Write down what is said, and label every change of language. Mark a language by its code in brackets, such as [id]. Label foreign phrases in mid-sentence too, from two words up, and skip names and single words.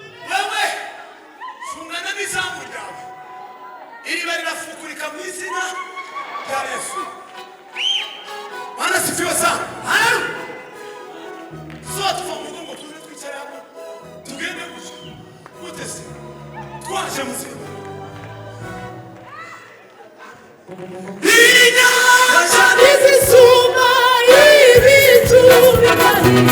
[rw] Wewe, fungana n'izamu ryawe. Iriba rirafukurika mu izina rya Yesu. [sw] Bwana asifiwe sana. [rw] Haleluya. So, tuva mu rugo ngo tuze twicare hano. Tugende gutya. Gute se? Twaje mu zina. Inyanja n'izisuma, ibicu bigari.